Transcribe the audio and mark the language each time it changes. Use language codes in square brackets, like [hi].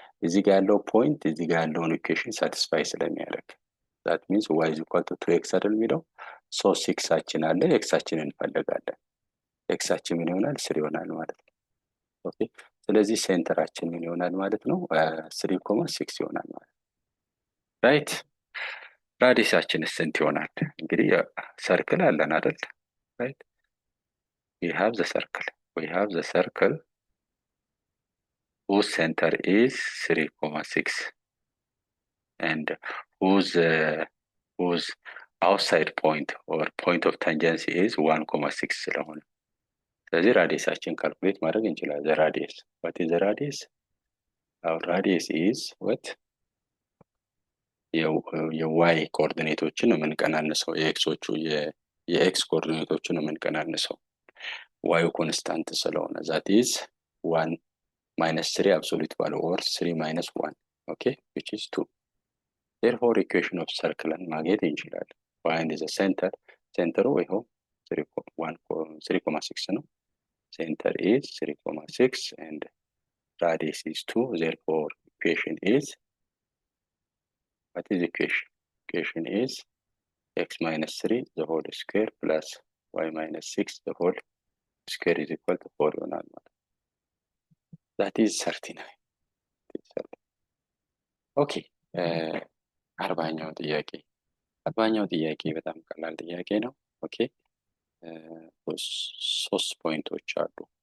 [am] እዚህ ጋር ያለው ፖይንት እዚህ ጋር ያለውን ኢኩዌሽን ሳቲስፋይ ስለሚያደርግ [en] ዛት ሚንስ ዋይ ኢዝ ኢኳል ቱ 2x [am] አይደል የሚለው ሶ ሲክሳችን አለ ኤክሳችንን እንፈልጋለን። ኤክሳችን ምን ይሆናል 3 ይሆናል ማለት ነው። ኦኬ ስለዚህ ሴንተራችን ምን ይሆናል ማለት ነው 3.6 ይሆናል ማለት ነው። ራይት ራዲየሳችን ስንት ይሆናል? እንግዲህ ሰርክል አለን አይደል? [en] ራይት we have the circle whose center is 3.6 and whose outside point or point of tangency is 1.6 [am] ስለሆነ ስለዚህ ራዲየሳችን ካልኩሌት ማድረግ እንችላለን። [en] the radius what is the radius? our radius is what [am] የዋይ ኮኦርዲኔቶችን ነው የምንቀናንሰው የኤክሶቹ የኤክስ ኮኦርዲኔቶችን ነው የምንቀናንሰው ዋዩ ኮንስታንት ስለሆነ [en] that is 1 minus 3 absolute value or 3 minus 1 okay which is 2 therefore equation of circle [am] ማግኘት እንችላለን። [en] find the center [am] ይኸው 3.6 ነው [en] center is 3.6 and radius is 2 therefore equation is what is equation? Equation is x minus 3 the whole square plus y minus 6 the whole square is equal to 4 [am] ይሆናል ማለት [en] that is 39 [am] ኦኬ 40ኛው ጥያቄ በጣም ቀላል ጥያቄ ነው። ኦኬ ሶስት ፖይንቶች አሉ